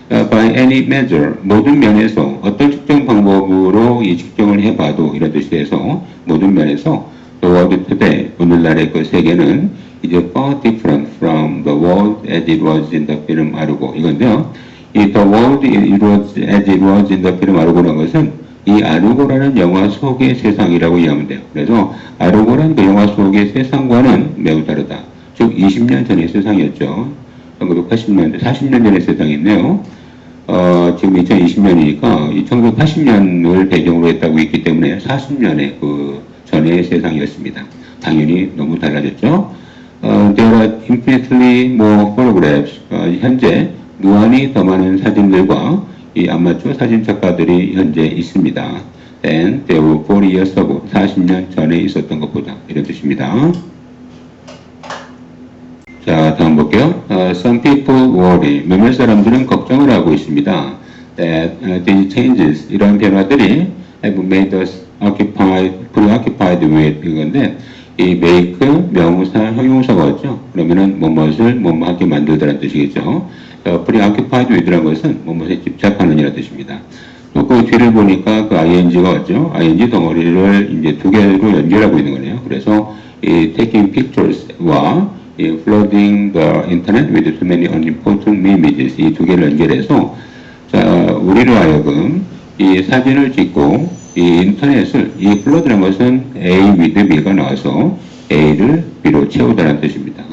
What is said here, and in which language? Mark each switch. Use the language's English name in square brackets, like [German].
[English] By any measure, [Korean] 모든 면에서 어떤 측정 방법으로 이 측정을 해봐도 이런 뜻에서 모든 면에서 [English] the world today, [Korean] 오늘날의 그 세계는 [English] is far different from the world as it was in the film 아르고 [Korean] 이건데요. 이 the world as it was in the film 아르고라는 것은 이 아르고라는 영화 속의 세상이라고 이해하면 돼요. 그래서 아르고라는 그 영화 속의 세상과는 매우 다르다. 즉 20년 전의 세상이었죠. 1980년대, 40년 전의 세상인데요. 지금 2020년이니까 1980년을 배경으로 했다고 있기 때문에 40년의 그 전의 세상이었습니다. 당연히 너무 달라졌죠. [English] There are infinitely more photographs. [Korean] 현재 무한히 더 많은 사진들과 이 아마추어 사진 작가들이 현재 있습니다. [English] And there were 40 years ago, [Korean] 40년 전에 있었던 것보다 이런 뜻입니다. 자, 다음 볼게요. [English] Some people worry. [Korean] 몇몇 사람들은 걱정을 하고 있습니다. [English] That these changes, [Korean] 이런 변화들이 [English] have made us preoccupied with [Korean] 이건데 이 make 명사 형용사가 왔죠. 그러면은 뭐뭇을 뭐뭐하게 만들다라는 뜻이겠죠. preoccupied with라는 것은 뭐뭇에 집착하는 이라는 뜻입니다. 또 그 뒤를 보니까 그 ing가 왔죠. ing 덩어리를 이제 두 개로 연결하고 있는 거네요. 그래서 이 taking pictures와 이 [English] flooding the internet with too many unimportant images [Korean] 이 두 개를 연결해서 자 우리로 하여금 이 사진을 찍고 이 인터넷을 이 flood라는 것은 A with B가 나와서 A를 B로 채우다라는 뜻입니다.